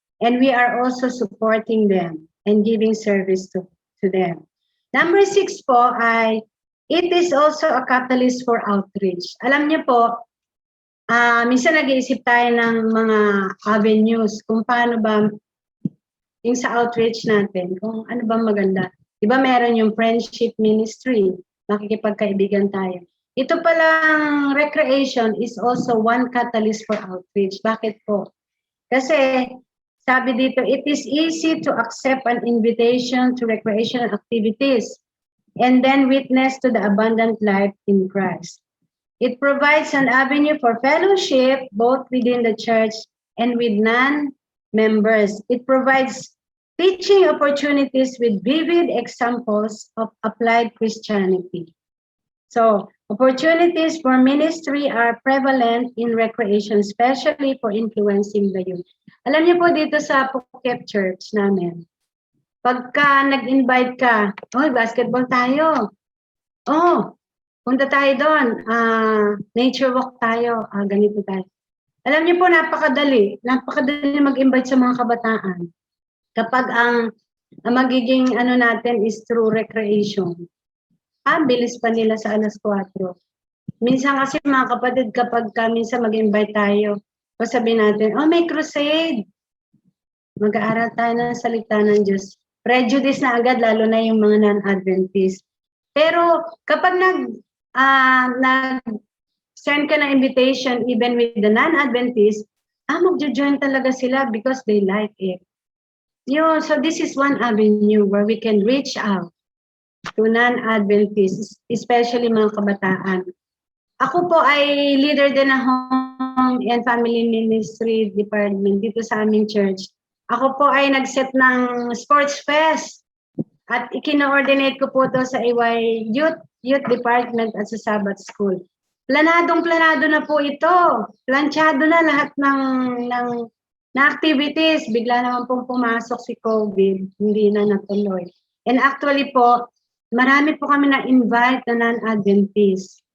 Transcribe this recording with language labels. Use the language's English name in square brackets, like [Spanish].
[English] And we are also supporting them and giving service to them. Number 6 po ay, it is also a catalyst for outreach. [Filipino] Alam niyo po, minsan nag-iisip tayo ng mga avenues kung paano ba yung sa outreach natin, kung ano ba maganda. Diba meron yung friendship ministry, makikipagkaibigan tayo. Ito palang [English] recreation is also one catalyst for outreach. [Filipino] Bakit po? Kasi sabi dito, [English] it is easy to accept an invitation to recreational activities and then witness to the abundant life in Christ. It provides an avenue for fellowship both within the church and with non-members. It provides teaching opportunities with vivid examples of applied Christianity. So, opportunities for ministry are prevalent in recreation, especially for influencing the youth. [Filipino] Alam niyo po dito sa Phuket Church namin, pagka nag-invite ka, basketball tayo. Punta tayo doon, nature walk tayo, ganito tayo. Alam niyo po, napakadali mag-invite sa mga kabataan. Kapag ang magiging natin [English] is through recreation. [Filipino] Bilis pa nila sa 4:00. Minsan kasi mga kapatid, kapag minsan mag-invite tayo, sabihin natin, may crusade. Mag-aaral tayo ng salita ng Diyos. Prejudice na agad, lalo na yung mga non-Adventist. Pero kapag nag-send ka ng [English] invitation even with the non-Adventist, [Filipino] magjo-join talaga sila [English] because they like it. So this is one avenue where we can reach out to non-Adventists, especially [Filipino] mga kabataan. Ako po ay leader din ng Home and Family Ministry Department dito sa aming church. Ako po ay nag-set ng sports fest at ikino-ordinate ko po to sa AY Youth youth department at sa Sabbath School. Planado na po ito. Planchado na lahat na activities. Bigla naman pong pumasok si COVID. Hindi na natuloy. [English] And actually [Filipino] po, marami po kami na-invite na non-Adventist.